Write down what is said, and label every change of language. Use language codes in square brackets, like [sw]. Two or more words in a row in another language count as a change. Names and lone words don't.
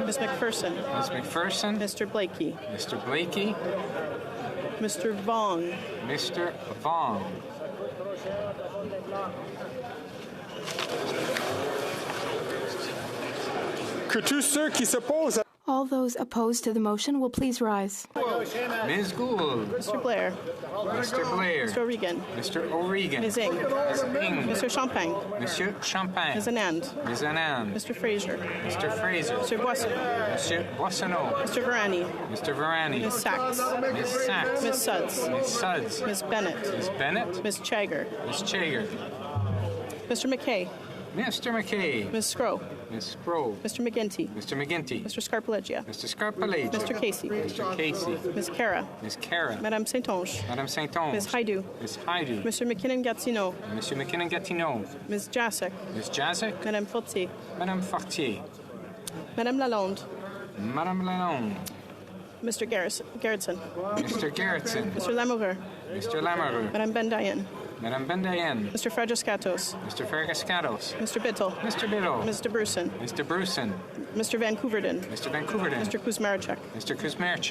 [en] Ms. McPherson. Ms. McPherson. Mr. Blakey. Mr. Blakey. Mr. Vong. Mr. Vong. [fr] Que tous ceux qui s'opposent à [en] All those opposed to the motion will please rise. Ms. Gould. Mr. Blair. Mr. Blair. Mr. O'Regan. Mr. O'Regan. Ms. Ing. Ms. Ing. Mr. Champagne. [fr] Monsieur Champagne. [en] Ms. Anand. Ms. Anand. Mr. Fraser. Mr. Fraser. Mr. Boissonneau. [fr] Monsieur Boissonneau. [en] Mr. Varani. Mr. Varani. Ms. Sachs. Ms. Sachs. Ms. Suds. Ms. Suds. Ms. Bennett. Ms. Bennett. Ms. Chagger. Ms. Chager. Mr. McKay. Mr. McKay. Ms. Scrow. Ms. Scrow. Mr. McGinty. Mr. McGinty. Mr. Scarpaleggia. Mr. Scarpaleggia. Mr. Casey. Mr. Casey. Ms. Cara. Ms. Cara. [fr] Madame Saintonge. Madame Saintonge. [en] Ms. Haidu. Ms. Haidu. Mr. McKinnon-Gatineau. [fr] Monsieur McKinnon-Gatineau. [en] Ms. Jasek. Ms. Jazek. [fr] Madame Fortier. Madame Fortier. Madame Lalonde. Madame Lalonde. [en] Mr. Gerritsen. Mr. Gerritsen. Mr. Lamoureux. Mr. Lamoureux. [fr] Madame Bendayen. Madame Bendayen. [en] Mr. Fragiskatos. Mr. Fergascatos. Mr. Bittel. Mr. Biddle. Mr. Bruson. Mr. Bruson. Mr. Van Couverden. Mr. Van Couverden. Mr. Kuzmarchuk. Mr. Kuzmarchuk.